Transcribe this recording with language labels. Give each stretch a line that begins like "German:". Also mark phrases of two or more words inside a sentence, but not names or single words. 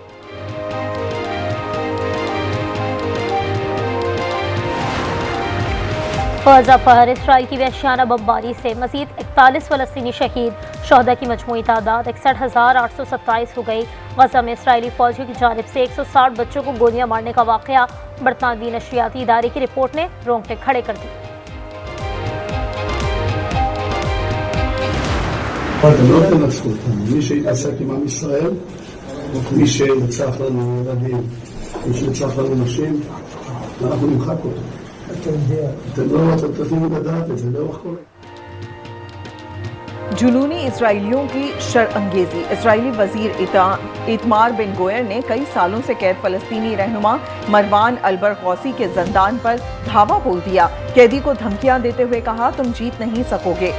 Urdu: غزہ پر اسرائیل کی وحشیانہ بمباری سے مزید 41 فلسطینی شہید، شہدا کی مجموعی تعداد 61,827 ہو گئی. غزہ میں اسرائیلی فوجیوں کی جانب سے 160 بچوں کو گولیاں مارنے کا واقعہ. برطانوی نشریاتی ادارے کی رپورٹ نے رونگٹے کھڑے کر دی.
Hebrew: לא תנצחו אותנו, מי שהתעסק עם עם ישראל, מי שרצח לנו ילדים, מי שרצח לנו נשים, אנחנו נמחק אותו. אתם צריכים לדעת את זה, לאורך כל...
Urdu: جنونی اسرائیلیوں کی شرانگیزی، اسرائیلی وزیر اتمار بن گویر نے کئی سالوں سے قید فلسطینی رہنما مروان البرغوثی کے زندان پر دھاوا بول دیا. قیدی کو دھمکیاں دیتے ہوئے کہا، تم جیت نہیں سکو گے.